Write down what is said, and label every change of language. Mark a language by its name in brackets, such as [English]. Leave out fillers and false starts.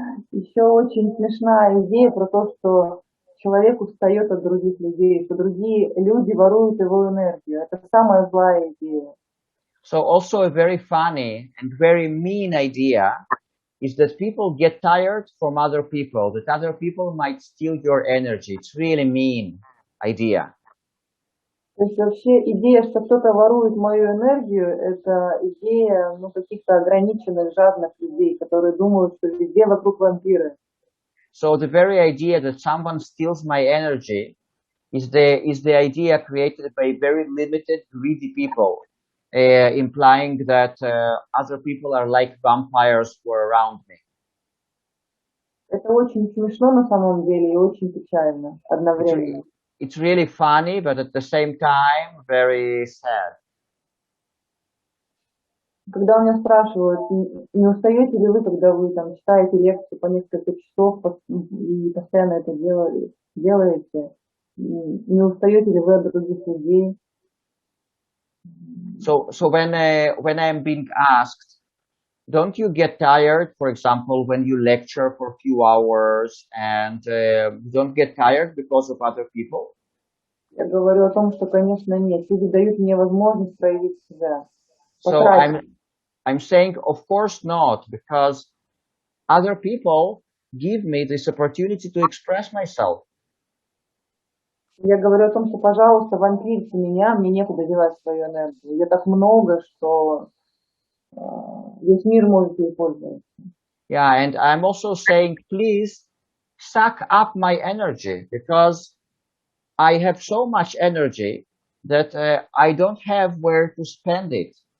[Russian] Еще очень смешная идея про то, что человек устает от других людей, что другие люди воруют его энергию. Это самая злая идея. [English] So also a very funny and very mean idea is that people get tired from other people, that other people might steal your energy. It's really mean idea. [Russian] То есть вообще идея, что кто-то ворует мою энергию, это идея каких-то ограниченных, жадных людей, которые думают, что везде вокруг вампиры. [English] So the very idea that someone steals my energy is the idea created by very limited, greedy people, implying that other people are like vampires who are around me. [Russian] Это очень смешно на самом деле и очень печально одновременно. [English] It's really funny, but at the same time, very sad. [Russian] Когда у меня спрашивают, не устаете ли вы, когда вы там читаете лекции по несколько часов и постоянно это делаете, не устаете ли вы от других людей? [English] So when I'm being asked, don't you get tired, for example, when you lecture for a few hours and don't get tired because of other people? [Russian] Я говорю о том, что, конечно, нет. Люди дают мне возможность проявить себя. [English] So I'm saying, of course not, because other people give me this opportunity to express myself. [Russian] Я говорю о том, что, пожалуйста, вампирьте меня, мне некуда девать свою энергию. Я так много, что весь мир может ей пользоваться. [English] Yeah, and I'm also saying, please suck up my energy, because I have so much energy that I don't have where to spend it.